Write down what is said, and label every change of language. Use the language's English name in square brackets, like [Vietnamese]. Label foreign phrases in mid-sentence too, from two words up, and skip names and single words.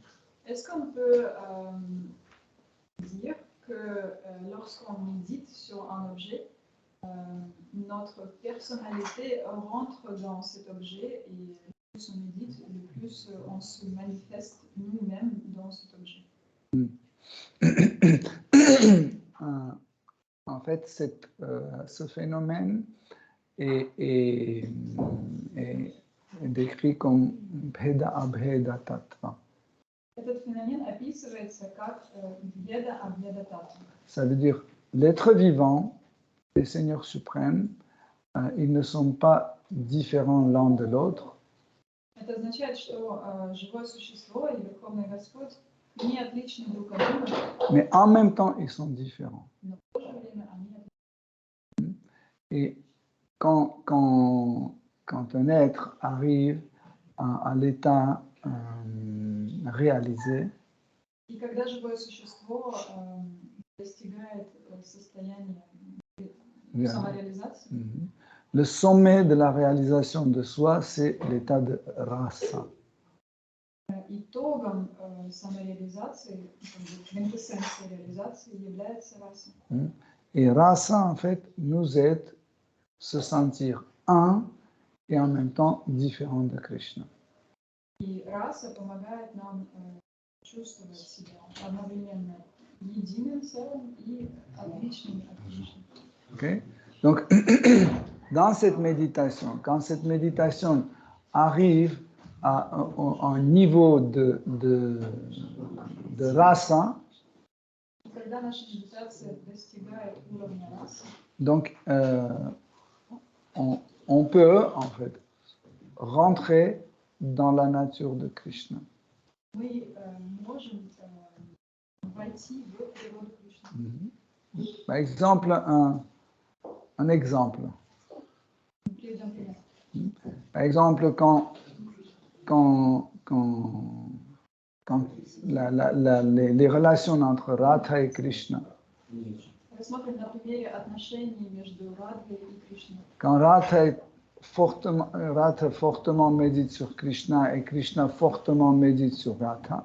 [French] Est-ce qu'on peut dire que lorsqu'on médite sur un objet, notre personnalité rentre dans cet objet et le plus on médite, le plus on se manifeste nous-mêmes dans cet objet. En fait, ce phénomène est décrit comme [Sanskrit] Bheda Abheda Tattva. [Russian] Этот феномен описывается как [Sanskrit] भेद अभेद तत्त्व. [French] Ça veut dire l'être vivant, les seigneurs suprêmes, ils ne sont pas différents l'un de l'autre. [Russian] Это означает, что живое существо и Верховный Господь не отличны друг от друга, [French] Mais en même temps, ils sont différents. [Russian] но в то же время они отличны. [French] Et quand un être arrive à l'état réalisé, [Russian] И когда живое существо достигает состояния самореализации, [French] le sommet de la réalisation de soi, c'est l'état de rasa. [Russian] итогом самореализации, квинтэссенцией реализации является раса. [French] Et rasa, en fait, nous aide se sentir un et en même temps différent de Krishna. [Russian] И раса помогает нам чувствовать себя одновременно единым целым и отличным от Кришны. [French] Okay? Donc, dans cette méditation, quand cette méditation arrive à un niveau de rasa, [Russian] Когда наша медитация достигает уровня расы, [French] donc on peut en fait rentrer dans la nature de Krishna. [Russian] мы можем войти в природу Кришны. [French] Par exemple, un exemple. [Russian] Приведем пример. [French] Par exemple, quand les relations entre Radha et Krishna, [Russian] Рассмотрим на примере отношений между Радхой и Кришной. [French] quand Radha fortement médite sur Krishna et Krishna fortement médite sur Radha,